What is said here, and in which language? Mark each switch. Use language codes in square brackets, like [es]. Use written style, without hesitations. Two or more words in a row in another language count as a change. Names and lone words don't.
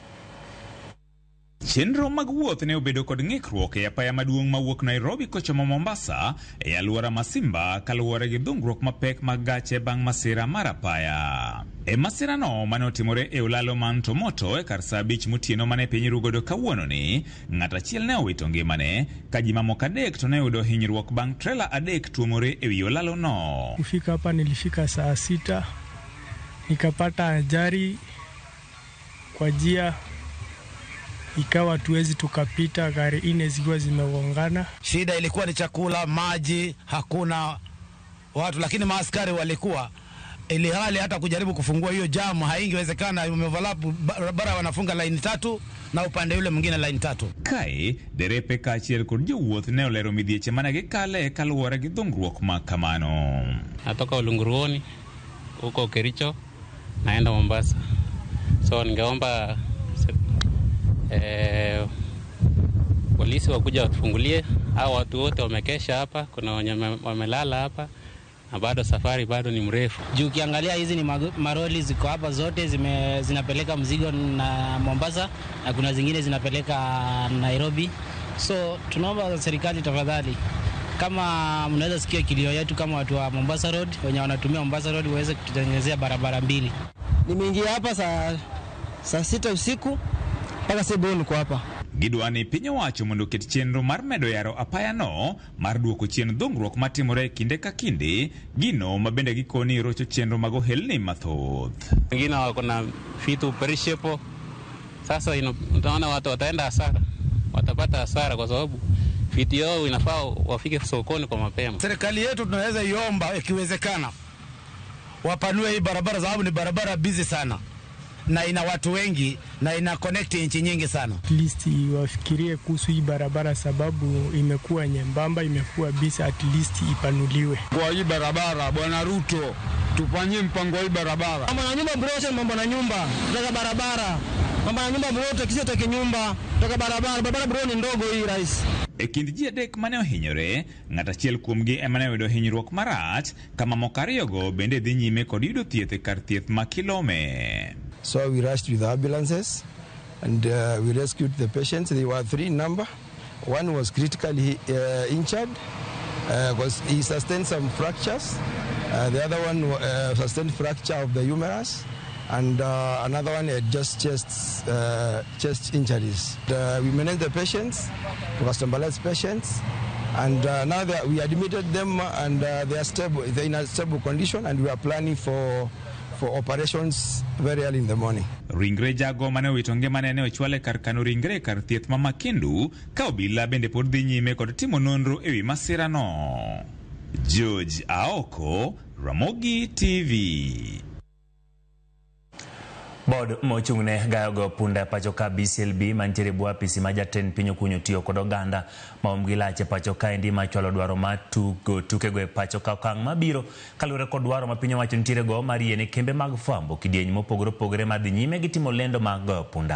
[luo] Chenro mag wuoth ne obedo kod ng'ikruok e apaya maduong' mawuok Nairobi kochomo Mombasa e alwora Masimba kaluwore gi dhungruok mapek mag gache bang' masira mar apaya. E masira no mane otimore e Olalo ma Ntumoto e kar saa 5 motieno mane piny rugodo kawuono ni, ng'at achiel ne owito ngimane ka ji mamoko 3 to ne oyudo hinyruok bang' trela 3 tuomore e wi Olalo no. [sw] Kufika hapa nilifika saa 6 nikapata ajali kwa njia, ikawa tuwezi tukapita, gari 4 zikiwa zimegongana. Shida ilikuwa ni chakula, maji, hakuna watu, lakini maaskari walikuwa, ili hali hata kujaribu kufungua hiyo jamu haingewezekana. Umeoverlap barabara, wanafunga line 3 na upande ule mwingine line 3. [luo] Kae derepe kaachiel kod jowuoth ne olero midhieche mane gikale kaluwore gi dhungruok ma kamano. [sw] Natoka Olunguruoni huko Kericho naenda Mombasa, so ningeomba polisi wakuja watufungulie. Hao watu wote wamekesha hapa, kuna wenye wamelala hapa na bado safari bado ni mrefu. Juu ukiangalia hizi ni maroli ziko hapa zote zinapeleka mzigo na Mombasa na kuna zingine zinapeleka Nairobi. So tunaomba serikali tafadhali, kama mnaweza sikia kilio yetu kama watu wa Mombasa Road wenye wanatumia Mombasa Road waweze kututengenezea barabara mbili. Nimeingia hapa saa 6 usiku mpaka sasa niko hapa. [luo] Gidwani pinyo wacho mondo ket chenro mar medo yaro apaya no mar duoko chien dhungruok matimore kinde ka kinde, gino mabende gikoni rocho chenro mag ohelni mathoth. [sw] Wengine wako na vitu perishable. Sasa utaona watu wataenda hasara, watapata hasara kwa sababu vitu yao inafaa wafike sokoni kwa mapema. Serikali yetu tunaweza iomba ikiwezekana wapanue hii barabara, sababu ni barabara busy sana na ina watu wengi na ina connect nchi nyingi sana. [en] At least [sw] wafikirie kuhusu hii barabara, sababu imekuwa nyembamba, imekuwa busy, [en] at least [sw] ipanuliwe. Kwa hii barabara Bwana Ruto tufanyie mpango hii barabara. Mambo na nyumba bro, mambo na nyumba, tutaka barabara. Mambo na nyumba bro, kisha tutake nyumba, tutaka barabara. Barabara bro ni ndogo hii rais. [luo] E kind ji adek mane ohinyore, ng'at achiel kuomgi ema ne oyudo hinyruok marach, kama moko ariyogo bende dhi nyime kod yudo thieth e kar thieth ma Kilome. [en] So we rushed with the ambulances and we rescued the patients. There were 3 in number. One was critically injured because he sustained some fractures. The other one sustained fracture of the humerus. And another one had just chest injuries. We managed the patients, customized patients, and now we admitted them and they are stable. They're in a stable condition, and we are planning for operations very early in the morning. [luo] Ringre jago mane owito ngimane ne ochwale kar kano ringre kar thieth ma Makindu, ka obila bende pod dhi nyime kod timo nonro ewi masirano. George Aoko, Ramogi TV. Bod mochung'ne gayogo punda pacho ka BCLB mantiere bwa apisi ma jatend piny okunyo tiyo kod oganda maom gi lache pacho ka endi machwalo dwaro ma tukego e pacho ka okang' mabiro kaluwore kod dwaro ma piny owacho nitiere go mar yiene kembe mag fwambo kidieny mopogore opogore madhi nyime gi timo lendo mag goyo punda.